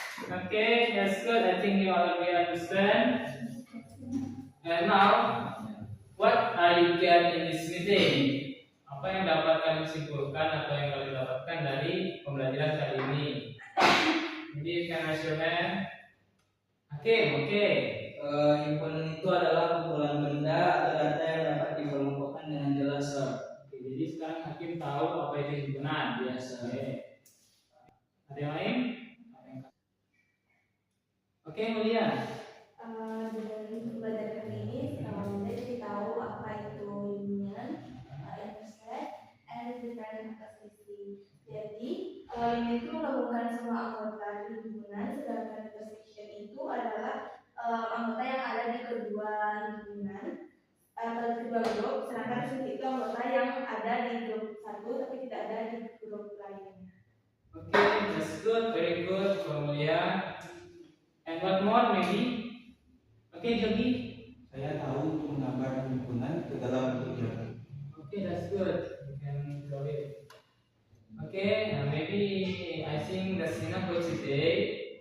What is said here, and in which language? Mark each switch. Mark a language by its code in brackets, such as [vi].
[en] Okay, that's good. I think you already understand. And now, what are you get in this meeting? [id] Apa yang dapat kalian simpulkan atau yang kalian dapatkan dari pembelajaran kali ini? [en] Jadi, you can raise your hand. [id] Oke. Himpunan itu adalah kumpulan benda atau data yang dapat dikelompokkan dengan jelas, Sir. Oke, jadi sekarang hakim tahu apa itu himpunan. Biasa. Oke. Ada yang lain? Oke, Mulia. Dengan pembelajaran ini, Anda jadi tahu apa itu union, interset, and different activity. Jadi, union itu menggabungkan semua anggota di himpunan, sedangkan intersection itu adalah anggota yang ada di kedua himpunan atau di kedua grup, sedangkan sulit itu anggota yang ada di grup satu tapi tidak ada di grup lainnya. [en] Oke, that's good, very good, Mulia. And what more maybe? Oke, Jogi. [id] Saya tahu untuk menggambar himpunan ke dalam tujuan. [en] Okay, that's good. You can draw it. Okay, maybe I think that's enough for today.